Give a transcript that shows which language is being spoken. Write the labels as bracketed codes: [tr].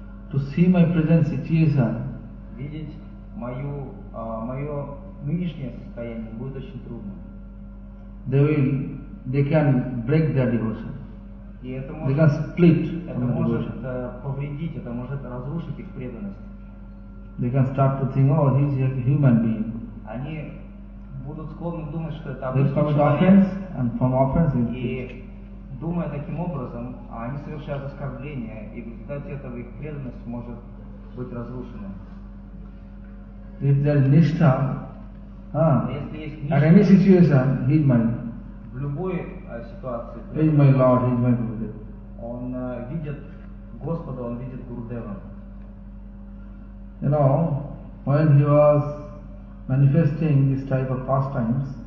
[en] To see my present situation. [ru] Видеть мое нынешнее состояние будет очень трудно. [en] They can break their devotion. [ru] И это может, [en] they can split [ru] это может повредить, это может разрушить их преданность. [en] They can start to think, oh, he's a human being. [ru] Они будут склонны думать, что это обычный человек. [en] They commit offense, and from offense they [ru] и думая таким образом, они совершают оскорбление, и в результате этого их преданность может быть разрушена. [en] If there is ништха, [ru] ништха, [en] at any situation, he is my... [ru] В любой ситуации... [en] He is my Lord, he is my Gurudev. [ru] Он видит Господа, он видит Гурудева. [en] You know, when he was manifesting this type of pastimes,